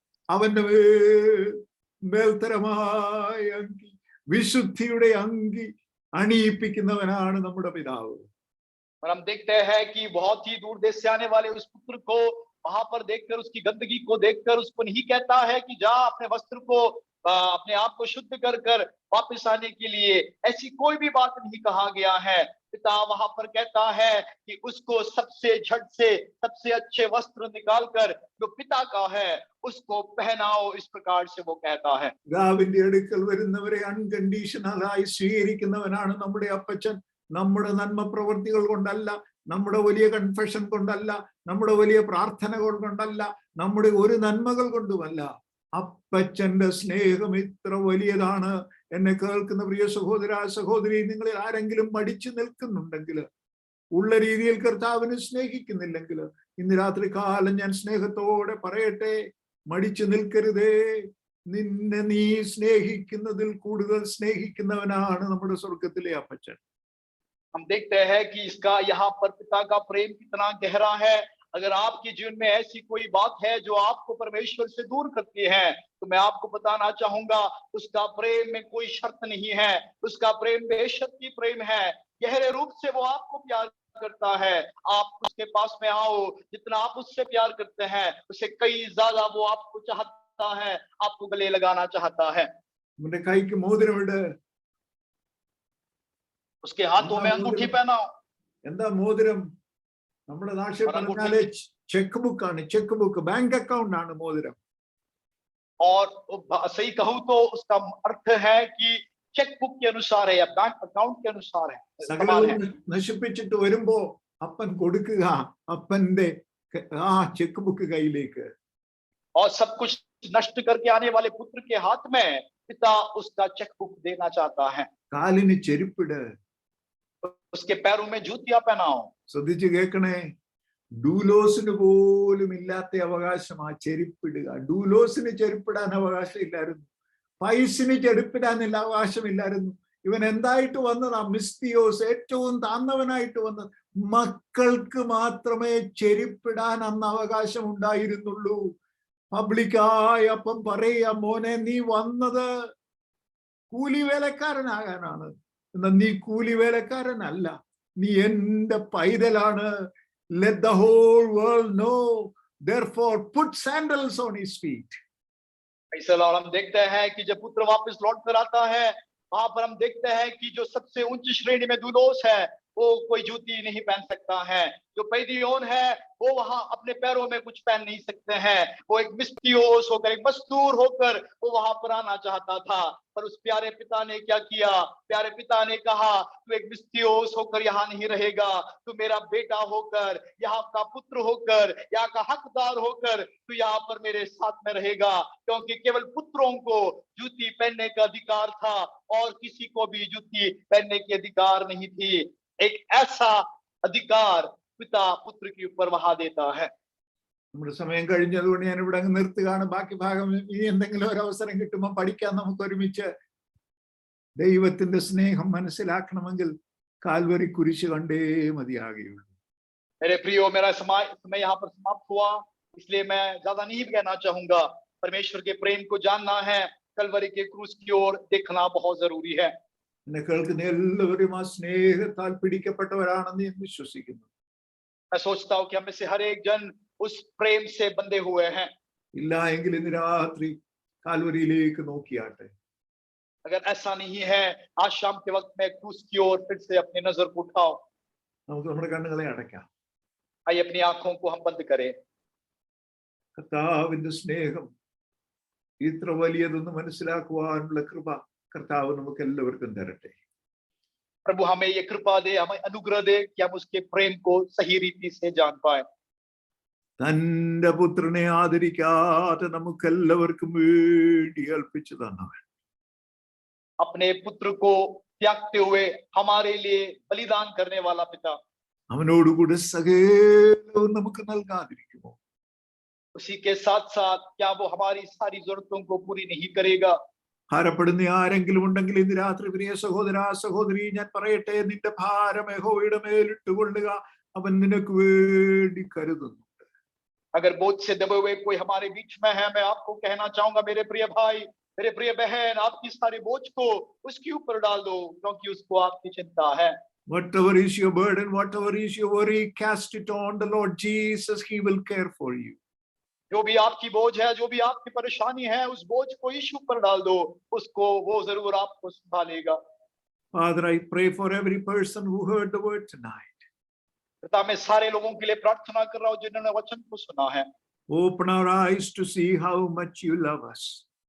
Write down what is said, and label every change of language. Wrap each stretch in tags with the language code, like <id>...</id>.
<ml>അവന്റെ മേൽത്തരമായ അങ്കി, വിശുദ്ധിയുടെ അങ്കി അണിയിപ്പിക്കുന്നവനാണ് നമ്മുടെ പിതാവ്.</ml> <hi>और हम देखते हैं कि बहुत ही दूर देश से आने वाले उस पुत्र को वहां पर देखकर, उसकी गंदगी को देखकर उसको नहीं कहता है कि जा अपने वस्त्र को अपने आप को शुद्ध कर वापस आने के लिए, ऐसी कोई भी बात नहीं कहा गया है। पिता वहां पर कहता है कि उसको सबसे झट से सबसे अच्छे वस्त्र निकाल कर जो पिता का है उसको पहनाओ, इस प्रकार से वो कहता है।</hi> <ml>പിതാവിന്റെ അടുക്കൽ വരുന്നവരെ അൺകണ്ടീഷണലായി സ്വീകരിക്കുന്നവനാണ് നമ്മുടെ അപ്പച്ചൻ. നമ്മുടെ നന്മ പ്രവൃത്തികൾ കൊണ്ടല്ല, നമ്മുടെ വലിയ കൺഫെഷൻ കൊണ്ടല്ല, നമ്മുടെ വലിയ പ്രാർത്ഥനകൾ കൊണ്ടല്ല, നമ്മുടെ ഒരു നന്മകൾ കൊണ്ടുമല്ല. അപ്പച്ചന്റെ സ്നേഹം ഇത്ര വലിയതാണ്. എന്നെ കേൾക്കുന്ന പ്രിയ സഹോദര സഹോദരി, നിങ്ങളിൽ ആരെങ്കിലും മടിച്ചു നിൽക്കുന്നുണ്ടെങ്കിൽ, ഉള്ള രീതിയിൽ കർത്താവിനെ സ്നേഹിക്കുന്നില്ലെങ്കിൽ, ഇന്ന് രാത്രി കാലം ഞാൻ സ്നേഹത്തോടെ പറയട്ടെ, മടിച്ചു നിൽക്കരുതേ. നിന്നെ നീ സ്നേഹിക്കുന്നതിൽ കൂടുതൽ സ്നേഹിക്കുന്നവനാണ് നമ്മുടെ സ്വർഗത്തിലെ അപ്പച്ചൻ.</ml> <hi>हम देखते हैं कि इसका यहाँ पर पिता का प्रेम कितना गहरा है। अगर आपके जीवन में ऐसी कोई बात है जो आपको परमेश्वर से दूर करती है, तो मैं आपको बताना चाहूंगा, उसका प्रेम में कोई शर्त नहीं है। उसका प्रेम बेशर्ती प्रेम है, गहरे रूप से वो आपको प्यार करता है। आप उसके पास में आओ, जितना आप उससे प्यार करते हैं उससे कई ज्यादा वो आपको चाहता है, आपको गले लगाना चाहता है।</hi> <ml>നമ്മുടെ കൈക്ക് മോതിരമിട്.</ml> <hi>उसके हाथों में अंगूठी पहनाओ।</hi> <ml>എന്താ മോതിരം? നമ്മുടെ നാട്ടിൽ പറഞ്ഞാല് ചെക്ക് ബുക്ക് ആണ്. ചെക്ക് ബുക്ക്, ബാങ്ക് അക്കൗണ്ട് ആണ് മോതിരം.</ml> <hi>और सही कहूं तो उसका अर्थ है कि चेक बुक के अनुसार है या बैंक अकाउंट के अनुसार है।</hi> <ml>സകലവും നശിപ്പിച്ചിട്ട് വരുമ്പോ അപ്പൻ കൊടുക്കുക അപ്പന്റെ ആ ചെക്ക് ബുക്ക് കയ്യിലേക്ക്.</ml> <hi>और सब कुछ नष्ट करके आने वाले पुत्र के हाथ में पिता उसका चेक बुक देना चाहता है.</hi> <ml>കാലിന് ചെരുപ്പിട്.</ml> <hi>उसके पैरों में जूतियां पहनाओ.</hi> <ml>ശ്രദ്ധിച്ചു കേൾക്കണേ, ഡൂലോസിന് പോലും ഇല്ലാത്ത അവകാശം ആ ചെരുപ്പിടുക. ഡൂലോസിന് ചെരുപ്പിടാൻ അവകാശം ഇല്ലായിരുന്നു, പൈസിന് ചെരുപ്പിടാനുള്ള അവകാശമില്ലായിരുന്നു. ഇവൻ എന്തായിട്ട് വന്നതാ? മിസ്തിയോസ്, ഏറ്റവും താന്നവനായിട്ട് വന്നത്. മക്കൾക്ക് മാത്രമേ ചെരുപ്പിടാൻ അന്ന് അവകാശം ഉണ്ടായിരുന്നുള്ളൂ. പബ്ലിക്കായി അപ്പം പറയാ, മോനെ നീ വന്നത് കൂലി വേലക്കാരനാകാനാണ്. എന്നാൽ നീ കൂലി വേലക്കാരനല്ല, നീ എന്റെ പൈതലാണ്.</ml> <en>Let the whole world know, therefore put sandals on his feet.</en> <hi>ऐसा हम देखते हैं कि जब पुत्र वापस लौट कर आता है, वहां पर हम देखते हैं कि जो सबसे ऊंची श्रेणी में दूलोस है वो कोई जूती नहीं पहन सकता है. जो पैदियोन है वो वहां अपने पैरों में कुछ पहन नहीं सकते हैं. वो एक मिस्तियोस होकर, एक मजदूर होकर वो वहां पर आना चाहता था. पर उस प्यारे पिता ने क्या किया? प्यारे पिता ने कहा, तू एक मिस्तियोस होकर यहाँ नहीं रहेगा, तू मेरा बेटा होकर, यहाँ का पुत्र होकर, यहाँ का हकदार होकर तू यहाँ पर मेरे साथ में रहेगा. क्योंकि केवल पुत्रों को जूती पहनने का अधिकार था और किसी को भी जूती पहनने की अधिकार नहीं थी. एक ऐसा अधिकार पिता पुत्र के ऊपर वहां देता है.</hi> <ml>നമ്മുടെ സമയം കഴിഞ്ഞതുകൊണ്ട് ഞാൻ ഇവിടെ അങ്ങ് നിർത്തുകയാണ്. ബാക്കി ഭാഗം ഇനി എന്തെങ്കിലും ഒരു അവസരം കിട്ടുമ്പോൾ പഠിക്കാൻ നമുക്ക് ഒരുമിച്ച്. ദൈവത്തിന്റെ സ്നേഹം മനസ്സിലാക്കണമെങ്കിൽ കാൽവരി കുരിശ് കണ്ടേ മതിയാകുകയുള്ളൂ.</ml> <hi>मेरे प्रियो, मेरा समय यहाँ पर समाप्त हुआ, इसलिए मैं ज्यादा नहीं कहना चाहूंगा. परमेश्वर के प्रेम को जानना है, कलवरी के क्रूस की ओर देखना बहुत जरूरी है.</hi> <ml>എന്നെ കേൾക്കുന്ന എല്ലാവരും ആ സ്നേഹത്താൽ പിടിക്കപ്പെട്ടവരാണെന്ന് ഞാൻ വിശ്വസിക്കുന്നു.</ml> <hi>मैं सोचता हूँ कि हमें से हर एक जन उस प्रेम से बंधे हुए हैं.</hi> <ml>ഇല്ല എങ്കിൽ ഇന്ന് രാത്രി കാൽവരിയിലേക്ക് നോക്കിയാട്ടെ.</ml> <hi>अगर ऐसा नहीं है, आज शाम के वक्त में क्रूस की ओर फिर से अपनी नजर को उठाओ.</hi> <ml>നമുക്ക് നമ്മുടെ കണ്ണുകളെ അടയ്ക്കാം.</ml> <hi>आइए अपनी आंखों को हम बंद करें.</hi> <ml>കർത്താവിന്റെ സ്നേഹം ഇത്ര വലിയതെന്ന് മനസ്സിലാക്കുവാനുള്ള കൃപ കർത്താവ് നമുക്ക് എല്ലാവർക്കും തരട്ടെ.</ml> <hi>प्रभु हमें ये कृपा दे, हमें अनुग्रह दे कि हम उसके प्रेम को सही रीति से जान पाए.</hi> <ml>തന്റെ പുത്രനെ ആദരിക്കാതെ നമുക്ക് എല്ലാവർക്കും വേണ്ടി ഏൽപ്പിച്ചു തന്നവൻ,</ml> <hi>अपने पुत्र को त्यागते हुए हमारे लिए बलिदान करने वाला पिता,</hi> <ml>അവനോടുകൂടെ സകലവും നമുക്ക് നൽകാതിരിക്കുമോ?</ml> <hi>उसी के साथ साथ क्या वो हमारी सारी जरूरतों को पूरी नहीं करेगा?</hi> <ml>ഭാരപ്പെടുന്ന ആരെങ്കിലും ഉണ്ടെങ്കിൽ ഇന്ന് രാത്രി പ്രിയ സഹോദര സഹോദരി, ഞാൻ പറയട്ടെ, നിന്റെ ഭാരം യഹോവയുടെ മേലിട്ടുകൊള്ളുക, അവൻ നിനക്ക് വേണ്ടി കരുതുന്നുണ്ട്.</ml> <hi>अगर बोझ से दबे हुए कोई हमारे बीच में है, मैं आपको कहना चाहूंगा मेरे प्रिय भाई, मेरे प्रिय बहन, आपकी सारी बोझ को उसके ऊपर डाल दो, क्योंकि उसको आपकी चिंता है.</hi> <en>Whatever is your burden, whatever is your worry, cast it on the Lord Jesus. He will care for you.</en> <hi>जो भी आपकी बोझ है, जो भी आपकी परेशानी है, उस बोझ को यीशु पर डाल दो, उसको वो जरूर आपको संभालेगा.</hi> <en>Father, I pray for every person who heard the word tonight.</en> <hi>पिता, मैं सारे लोगों के लिए प्रार्थना कर रहा हूँ जिन्होंने वचन को सुना है.</hi> <en>Open our eyes to see how much you love us.</en>